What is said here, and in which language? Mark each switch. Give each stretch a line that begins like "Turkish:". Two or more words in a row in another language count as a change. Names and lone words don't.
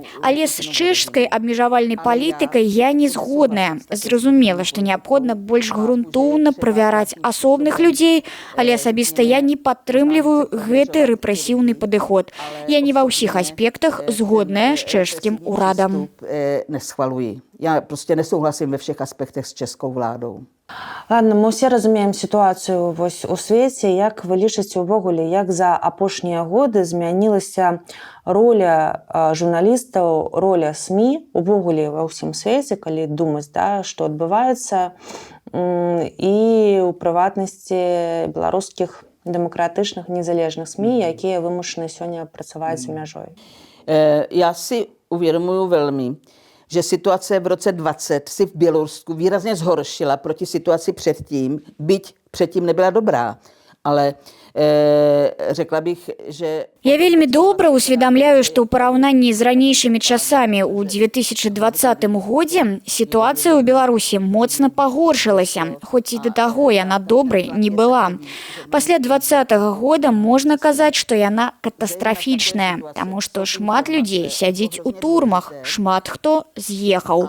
Belarusian: Але з чэшскай абмежавальнай палітыкай я не згодная. Зразумела, што неабходна больш грунтоўна правяраць асобных людзей, але асабіста я не падтрымліваю гэты рэпрэсіўны падыход. Я не ва ўсіх аспектах згодная з чэшскім урадам.
Czech: Neschvaluji. Já prostě nesouhlasím ve všech aspektech s českou vládou.
Belarusian: Ладно, мы ўсе разумеем сітуацыю вось у свеце. Як вы лічыце ўвогуле, як за апошнія годы змянілася роля журналістаў, роля СМІ увогуле ва ўсім свеце, калі думаць, да, што адбываецца, і ў прыватнасці беларускіх дэмакратычных незалежных СМІ, якія вымушаны сёння працаваць за мяжой?
Czech: Já si uvědomuji velmi, že situace v roce 20 si v Bělorusku výrazně zhoršila proti situaci předtím, byť předtím nebyla dobrá. Ale řekla bych, že...
Belarusian: Я вельмі добра усведамляю, што ў параўнанні з ранейшымі часамі ў 2020 годзе сітуацыя ў Беларусі моцна пагоршылася, хоць і да таго яна добрай не была. Пасля 2020 года можна казаць, што яна катастрафічная, таму што шмат людзей сядзіць у турмах, шмат хто з'ехаў.